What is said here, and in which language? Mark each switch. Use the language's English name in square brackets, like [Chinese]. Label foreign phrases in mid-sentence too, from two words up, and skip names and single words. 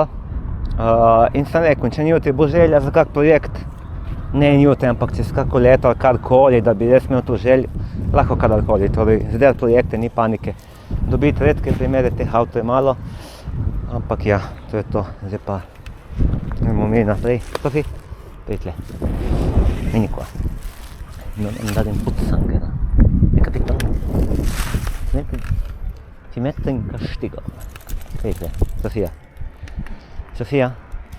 [Slovenian] In sem rekel, če ni jutri bo želja za kak projekt, ne jutri, ampak čez kako leto ali karkoli, da bi res imel to željo, lahko kadarkoli, torej zdaj projekte, ni panike. Dobiti redke primere teh avtov je malo, ampak ja, to je to, zdaj pa gremo mi naprej. Sofi, prijatelj, [Italian] vieni qua, non andare in pozzanghera, hai capito? Ti metto in castigo. [Slovenian] Prijatelj, Sofia,